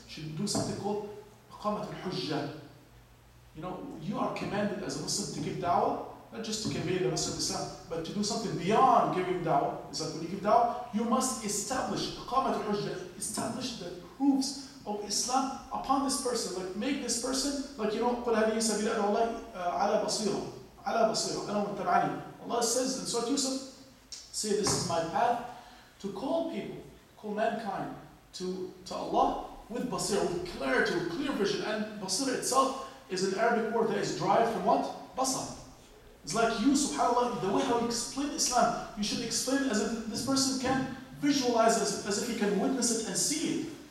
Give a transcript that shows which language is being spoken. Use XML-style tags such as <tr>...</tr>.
<en>You should do something called iqamat al-hujjah. You are commanded as a Muslim to give da'wah, not just to convey the message of Islam, but to do something beyond giving da'wah. It's like when you give da'wah, you must establish iqamat al-hujjah, establish the proofs of Islam upon this person. Like make this person, like</en> <ar>قُلْ هَذِهِ سَبِيلَ أَدْعُو اللَّهِ عَلَى بَصِيرَةٍ عَلَى بَصِيرَةٍ أَنَا وَمَنِ اتَّبَعَنِي.</ar> <en>Allah says in Surah Yusuf, say this is my path, to call people, call mankind to Allah with basira, with clarity, with clear vision. And basira itself is an Arabic word that is derived from what? Basar. It's like you, subhanAllah, the way how you explain Islam, you should explain it as if this person can visualize it, as if he can witness it and see it.</en>